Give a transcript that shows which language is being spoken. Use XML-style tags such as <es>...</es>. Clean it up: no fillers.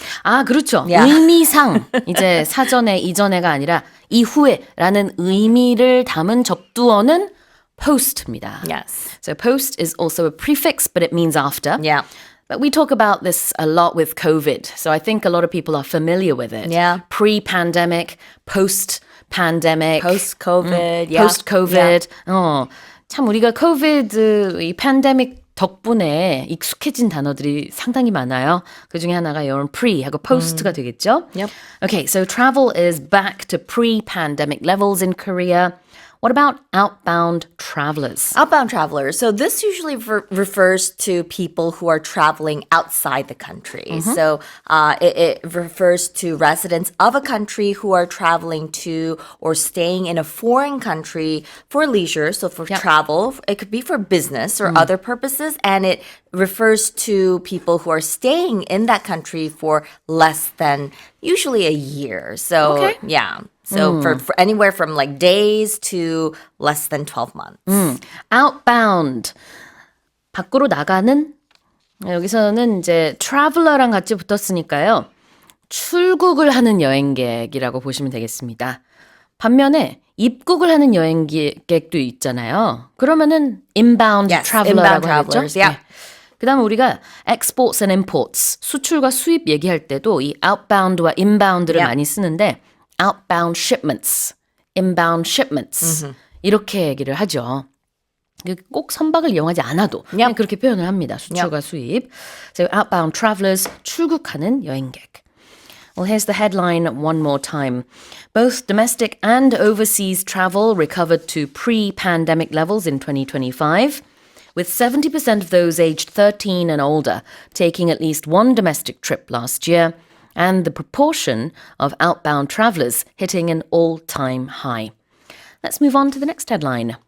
<ko>아, 그렇죠. 의미상 이제 사전에 이전에가 아니라 이후에라는 의미를 담은 접두어는 post입니다.</ko> <en>Yes. So post is also a prefix, but it means after. Yeah. But we talk about this a lot with COVID. So I think a lot of people are familiar with it. Yeah. Pre-pandemic, post-pandemic. Post-COVID. Post-COVID.</en> <ko>참 우리가 COVID, 이 팬데믹 덕분에 익숙해진 단어들이 상당히 많아요. 그 중에 하나가 이런 pre하고 post가 되겠죠?</ko> <en>Yep. Okay, so travel is back to pre-pandemic levels in Korea. What about outbound travelers? Outbound travelers. So this usually refers to people who are traveling outside the country. So it refers to residents of a country who are traveling to or staying in a foreign country for leisure. So for travel, it could be for business or other purposes. And it refers to people who are staying in that country for less than usually a year. So Okay. yeah. So for anywhere from like days to less than 12 months.</en> <ko>outbound. 밖으로 나가는? 여기서는 이제 traveler랑 같이 붙었으니까요. 출국을 하는 여행객이라고 보시면 되겠습니다. 반면에 입국을 하는 여행객도 있잖아요. 그러면은 inbound</ko> <en>Yes,</en> <ko>traveler라고</ko> <en>inbound</en> <ko>하겠죠?</ko> <en>travelers, yeah.</en> <ko>그다음에 우리가</ko> <en>exports and imports,</en> <ko>수출과 수입 얘기할 때도 이 outbound와 inbound를</ko> <en>Yeah.</en> <ko>많이 쓰는데</ko> <en>outbound shipments, inbound shipments</en> <ko>이렇게 얘기를 하죠. 꼭 선박을 이용하지 않아도 그냥 그렇게 표현을 합니다. 수출과 수입.</ko> <en>So outbound travelers,</en> <ko>출국하는 여행객.</ko> <en>Well, here's the headline one more time. Both domestic and overseas travel recovered to pre-pandemic levels in 2025, with 70% of those aged 13 and older taking at least one domestic trip last year, and the proportion of outbound travelers hitting an all-time high. Let's move on to the next headline.</en>